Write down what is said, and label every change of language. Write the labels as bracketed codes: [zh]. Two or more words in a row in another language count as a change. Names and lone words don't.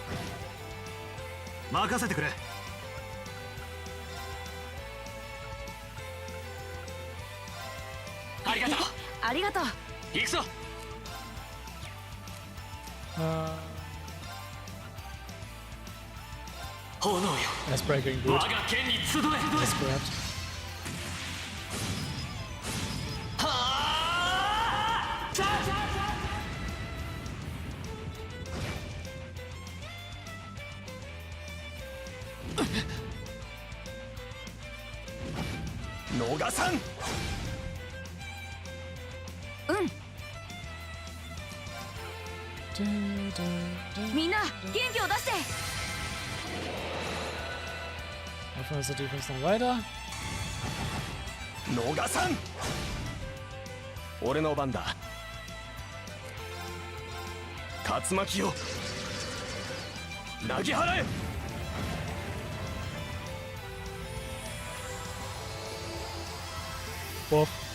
[ja] 任せてくれ。ありがとう。ありがとう。行くぞ。炎よ、 [en] That's breaking [ja] 我 good. が剣に集え。 [en] That's correct. [ja] はあ。さあさあ逃さん。みんな元気を出して。 [de] Offense und Defense noch weiter. [ja] 逃さん。俺の番だ。竜巻よ、投げ払え。 [de] Wurf.